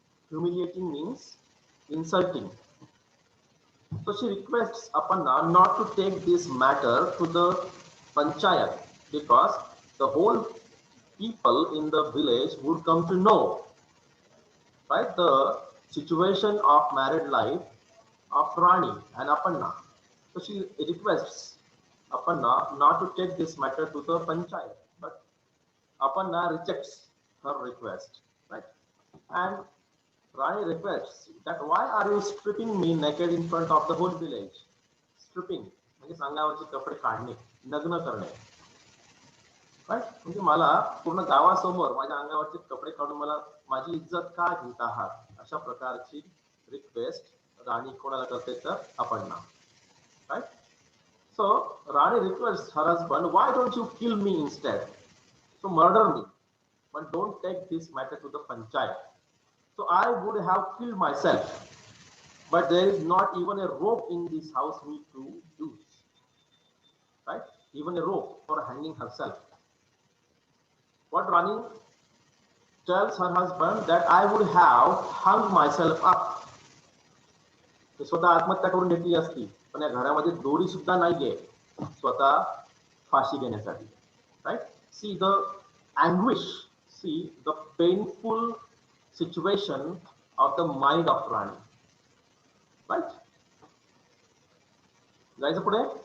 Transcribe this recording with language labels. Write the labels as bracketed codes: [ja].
[en] Humiliating means insulting. So she requests Aparna not to take this matter to the panchayat because the whole people in the village would come to know, right, the situation of married life of Rani and Aparna. So she requests Aparna not to take this matter to the panchayat, but Aparna rejects her request, right? And Rani requests that why are you stripping me naked in front of the whole village? [mr] Stripping म्हणजे अंगावरचे कपडे काढणे, नग्न करणे. Right म्हणजे मला पूर्ण गावासमोर माझ्या अंगावरचे कपडे काढून मला माझी इज्जत का घेत आहात अशा प्रकारची रिक्वेस्ट राणी कोणाला करते तर Aparna. [en] Right? So Rani requests her husband, why don't you kill me instead? So murder me, but don't take this matter to the panchayat. So I would have killed myself, but there is not even a rope in this house me to use, right? Even a rope for hanging herself. What Rani tells her husband that I would have hung myself up. [mr] ते स्वतः आत्महत्या करून घेतली असती, पण या घरामध्ये दोरी सुद्धा नाहीये स्वतः फाशी घेण्यासाठी, right? [en] See the anguish, see the painful situation of the mind of Rani, right? [mr] जायचं पुढे.